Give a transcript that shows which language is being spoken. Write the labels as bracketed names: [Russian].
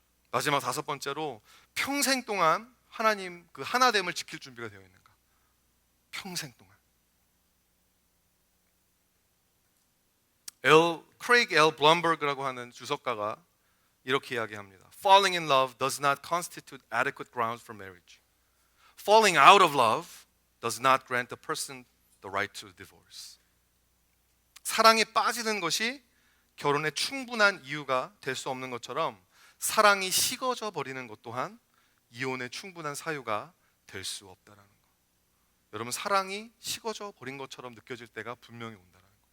[Korean] 마지막 다섯 번째로, 평생 동안 하나님 그 하나됨을 지킬 준비가 되어 있는가? 평생 동안. 크레이그 L. 블럼버그라고 하는 주석가가 이렇게 이야기합니다. [English] Falling in love does not constitute adequate grounds for marriage. Falling out of love does not grant the person the right to divorce. [Korean] 사랑에 빠지는 것이 결혼에 충분한 이유가 될 수 없는 것처럼, 사랑이 식어져 버리는 것 또한 이혼의 충분한 사유가 될 수 없다라는 것. 여러분, 사랑이 식어져 버린 것처럼 느껴질 때가 분명히 온다는 것.